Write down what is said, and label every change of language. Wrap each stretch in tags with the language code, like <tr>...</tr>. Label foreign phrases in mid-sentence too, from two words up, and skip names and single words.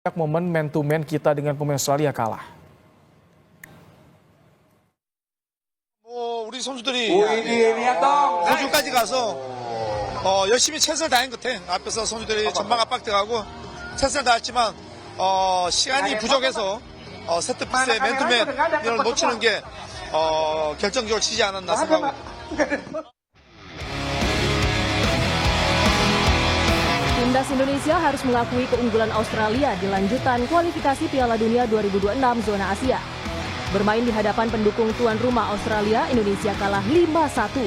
<id>Momen</id> <en>man to man</en> <id>kita dengan pemain Australia kalah.</id> <ko>우리 선수들이 우리야 또 호주까지 가서 열심히 최선을 다한 것 같아. 앞에서 선수들이 전방 압박들하고 최선을 다했지만 시간이 부족해서 세트피스의 맨투맨 이걸 놓치는 게 결정적으로 지지 않았나 생각하고.</ko> <id>Timnas Indonesia harus mengakui keunggulan Australia di lanjutan kualifikasi Piala Dunia 2026 zona Asia. Bermain di hadapan pendukung tuan rumah Australia, Indonesia kalah 5-1.</id>